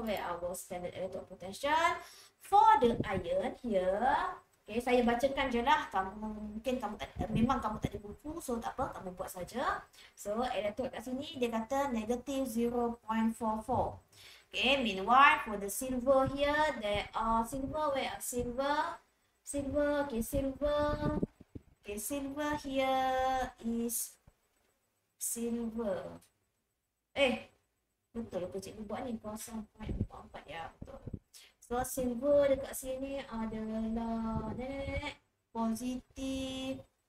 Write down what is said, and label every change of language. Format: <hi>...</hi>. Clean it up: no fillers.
<en>Where our standard electrode potential for the iron here?</en> <ms>Okay, saya bacakan je lah. Mungkin memang kamu tak ada buku, so tak apa, kamu buat saja. So, elektrod kat sini dia kata negative 0.44.</ms> <en>Okay, meanwhile for the silver here, there are silver, where are silver? Silver, okay, silver. Okay, silver here is silver.</en> <ms>Betul ke cikgu buat ni? 0.44 ya, betul. So, silver dekat sini adalah positif.</ms>